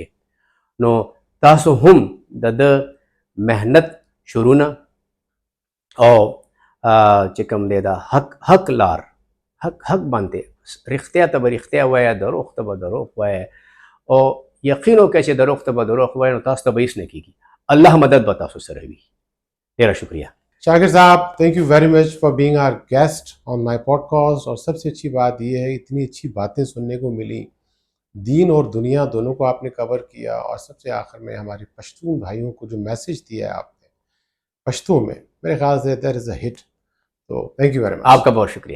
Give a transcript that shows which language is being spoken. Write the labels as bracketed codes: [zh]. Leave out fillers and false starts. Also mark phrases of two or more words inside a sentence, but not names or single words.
[ps] نو تاسو هم د محنت شروع نه او چې کوم دی دا حق لار حق باندې رښتیا ته به رښتیا وایه، دروغ ته به دروغ وایه، او یقین وکړئ چې دروغ ته به دروغ وایه نو تاسو ته به هېڅ نه کېږي. الله مدد به تاسو سره وي. ډېره شکریہ. [ur] شاکر صاحب، [en] thank you very much for being our guest on my podcast. [ur] اور سب سے اچھی بات یہ ہے اتنی اچھی باتیں سننے کو ملی، دین اور دنیا دونوں کو آپ نے کور کیا، اور سب سے آخر میں ہمارے پشتون بھائیوں کو جو میسج دیا ہے آپ نے پشتو میں، میرے خیال سے [en] there is a hit. تو thank you very much.